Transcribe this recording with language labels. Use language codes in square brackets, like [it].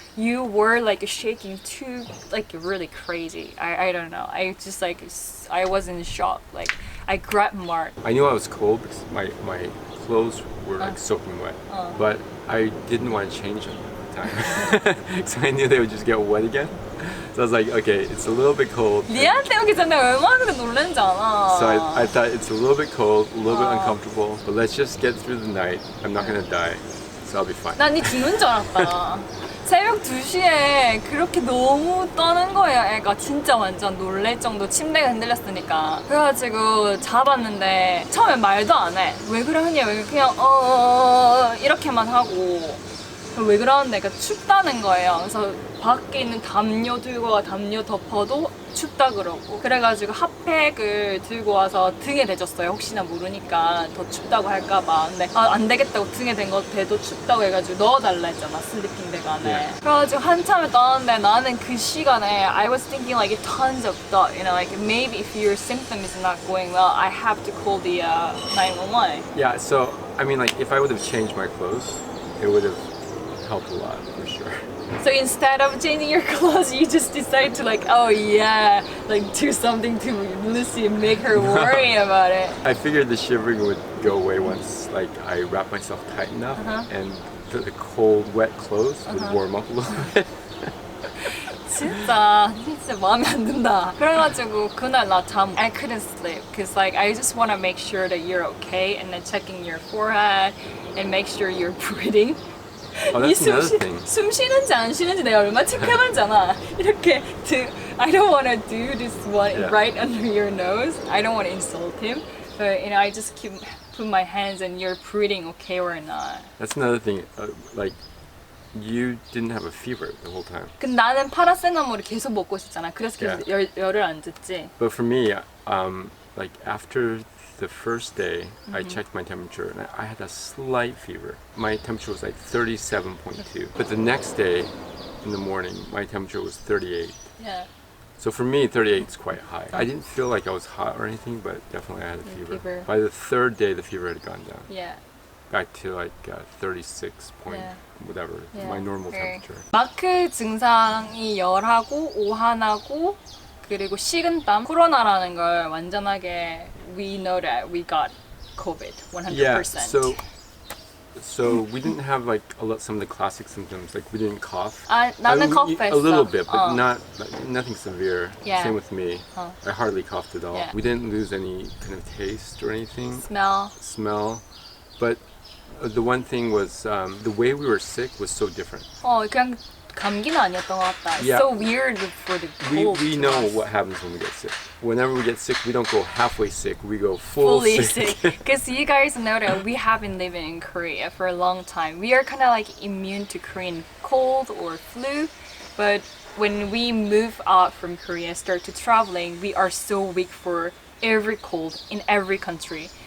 [en] You were like shaking too, like really crazy. I don't know. I just like, I was in shock. Like, I grabbed Mark. I knew I was cold because my clothes were like soaking wet, but I didn't want to change them at the time. So I knew they would just get wet again. So I was like, okay, it's a little bit cold. [ko] 니한테 오기 전에 얼마나 그래 놀란지 알아. [en] So I thought it's a little bit cold, a little bit uncomfortable, but let's just get through the night. I'm not gonna die, so I'll be fine. [ko] 난 니 죽는 줄 알았다. 새벽 2시에 그렇게 너무 떠는 거예요. 애가 진짜 완전 놀랄 정도 침대가 흔들렸으니까. 그래가지고 잡았는데 처음에 말도 안 해. 왜 그러니? 왜 그냥 이렇게만 하고. 왜 그러는데? 그러니까 춥다는 거예요. 그래서 밖에 있는 담요 들고 와 담요 덮어도 춥다 그러고. 그래가지고 핫팩을 들고 와서 등에 대줬어요. 혹시나 모르니까 더 춥다고 할까봐. 근데 안 되겠다고 등에 댄 거 대도 춥다고 해가지고 넣어달라 했잖아. 슬리핑 백 안에. 그래가지고 한참을 떠는데 나는 그 시간에 [en] I was thinking like tons of thought. You know, like maybe if your symptom is not going well, I have to call the 911. Yeah, so I mean, like if I would have changed my clothes, it would have helped a lot for sure. So instead of changing your clothes, you just decide to like, oh yeah, like do something to Lucy and make her worry about it. I figured the shivering would go away once like I wrapped myself tight enough and the cold, wet clothes would warm up a little bit. [ko] 진짜 마음에 안 든다. 그래가지고 그날 나 잠 [en] I couldn't sleep because like I just want to make sure that you're okay and then checking your forehead and make sure you're breathing. Oh, that's another thing. [ko] 숨 쉬는지 안 쉬는지 내가 얼마 체크해봤잖아. 이렇게 [en] I don't want to do this one right under your nose. I don't want to insult him. But you know, I just put my hands and you're breathing okay or not. That's another thing. Like you didn't have a fever the whole time. [ko] 근데 나는 파라세타몰을 계속 먹고 있었잖아. 그래서 계속 열을 안 줬지. [en] But for me, like after the first day, I checked my temperature and I had a slight fever. My temperature was like 37.2. But the next day, in the morning, my temperature was 38. Yeah. So for me, 38 is quite high. I didn't feel like I was hot or anything, but definitely I had a fever. By the third day, the fever had gone down. Yeah. Back to like 36 point whatever, my normal temperature. [ko] 마크 증상이 열하고 오한하고 그리고 식은땀. 코로나라는 걸 완전하게 [en] we know that we got COVID 100%. Yeah, so we didn't have like some of the classic symptoms. Like we didn't cough. [ko] 나는 [en] coughed a little bit, but nothing severe. Yeah. Same with me. I hardly coughed at all. Yeah. We didn't lose any kind of taste or anything. Smell. But the one thing was the way we were sick was so different. [ko] 그냥 감기는 아니었던 것 같다. [en] It's Yeah. so weird for the cold. We know what happens when we get sick. Whenever we get sick, we don't go halfway sick. We go fully sick. Because you guys know that we have been living in Korea for a long time. We are kind of like immune to Korean cold or flu, but when we move out from Korea, start to traveling, we are so weak for every cold in every country.